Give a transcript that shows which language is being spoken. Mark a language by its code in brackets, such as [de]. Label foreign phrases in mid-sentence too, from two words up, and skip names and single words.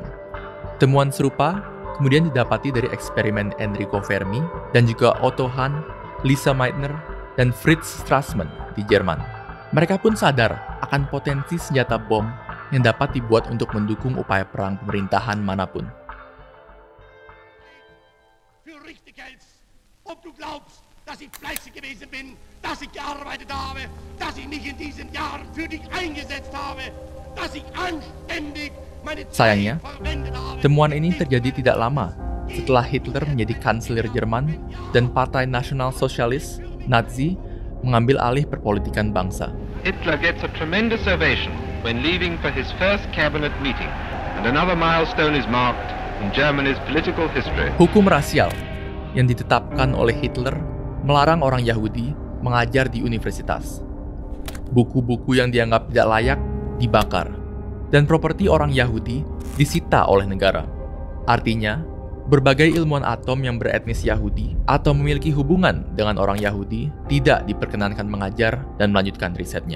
[id] Temuan serupa kemudian didapati dari eksperimen Enrico Fermi dan juga Otto Hahn, Lisa Meitner, dan Fritz Strassmann di Jerman. Mereka pun sadar akan potensi senjata bom yang dapat dibuat untuk mendukung upaya perang pemerintahan manapun. [de] Für richtig hältst, ob du glaubst, dass ich fleißig gewesen bin, dass ich gearbeitet habe, dass ich mich in diesen Jahren für dich eingesetzt habe, dass ich anständig meine Zeit [id] Sayangnya, [de] verwendet habe. [id] temuan ini terjadi tidak lama setelah Hitler menjadi kanselir Jerman dan Partai Nasional Sosialis Nazi mengambil alih perpolitikan bangsa. [en] Hitler gets a tremendous ovation when leaving for his first cabinet meeting, and another milestone is marked in Germany's political history. [id] Hukum rasial yang ditetapkan oleh Hitler melarang orang Yahudi mengajar di universitas. Buku-buku yang dianggap tidak layak dibakar, dan properti orang Yahudi disita oleh negara. Artinya, berbagai ilmuwan atom yang beretnis Yahudi atau memiliki hubungan dengan orang Yahudi tidak diperkenankan mengajar dan melanjutkan risetnya.